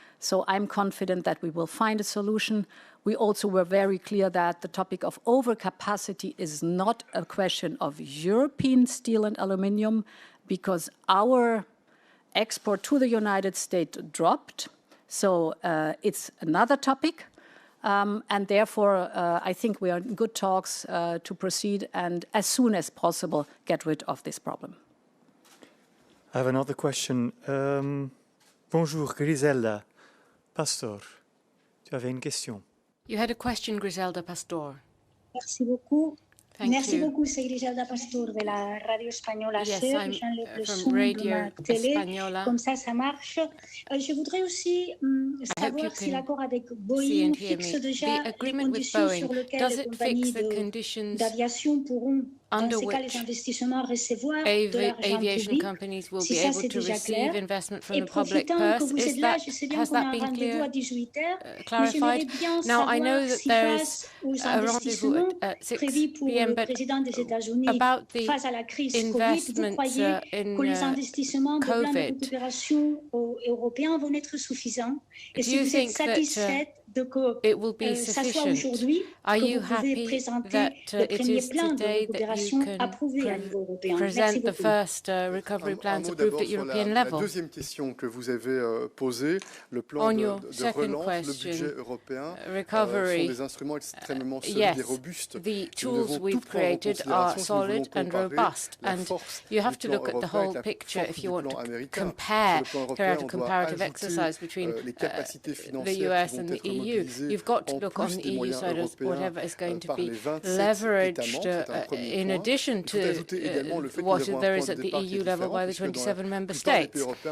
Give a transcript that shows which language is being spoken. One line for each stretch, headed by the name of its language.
English: So I'm confident that we will find a solution. We also were very clear that the topic of overcapacity is not a question of European steel and aluminium, because our export to the United States dropped. So it's another topic. And therefore, I think we are in good talks to proceed and as soon as possible get rid of this problem. I have another question.
French: Bonjour, Griselda. Pastor, tu avais une question.
English: You had a question, Griselda Pastor.
French: Merci beaucoup. Merci beaucoup, c'est Griselda Pastor de la radio espagnole.
English: Yes, I'm from Radio Española.
French: Comme ça marche. Je voudrais aussi savoir si l'accord avec Boeing fixe déjà les conditions sur lesquelles les compagnies d'aviation pourront, dans ces cas, les investissements recevoir de l'argent public. Si ça, c'est déjà clair. Et profitant que vous êtes là, je sais bien qu'on a un rendez-vous à 18h, mais j'aimerais bien savoir si face aux investissements prévus pour le président des États-Unis face à la crise Covid, vous croyez que les investissements du plan de coopération européen vont être suffisants? Et si vous êtes satisfaite de que ça soit aujourd'hui que vous pouvez présenter le premier plan de coopération approuvé à niveau européen? Merci beaucoup. La deuxième question que vous avez posée, le plan de relance, le budget européen, sont des instruments extrêmement solides et robustes.
English: The tools we've created are solid and robust, and you have to look at the whole picture if you want to compare, carry out a comparative exercise between the US and the EU. You've got to look on the EU side as whatever is going to be leveraged in addition to what there is at the EU level by the 27 member states.